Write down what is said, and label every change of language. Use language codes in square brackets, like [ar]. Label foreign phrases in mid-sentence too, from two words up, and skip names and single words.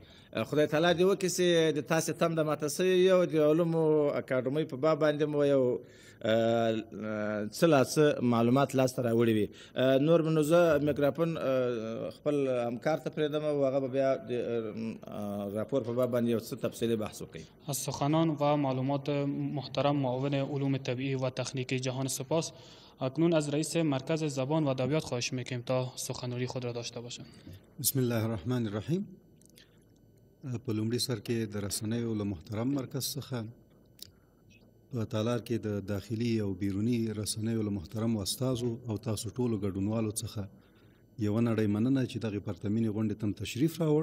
[ps] خدای تعالی دې وکړي چې د تاسې تم د ماته سوي او د علومو اکاډمۍ په باب باندې مو یو څه لا څه معلومات لاسته راوړي وي. نور نو زه میکروفون خپل همکار ته پرېږدم او هغه به بیا د راپور په باب باندې یو څه تفصیلي بحث وکړي. [fa] از سخنان و معلومات محترم معاون علوم طبیعی و تکنیکی جهان سپاس. اکنون از رئیس مرکز زبان و ادبیات خواهش میکنیم تا سخنرانی خود را داشته باشند. [ar] بسم الله الرحمن الرحیم. [ps] په لومړي سر کې د رسنیو له محترم مرکز څخه په تالار کې د داخلي او بیروني رسنیو له محترم استادو او تاسو ټولو ګډونوالو څخه یوه نړۍ مننه چې دغې پرتمینې غونډې ته تشریف راوړ.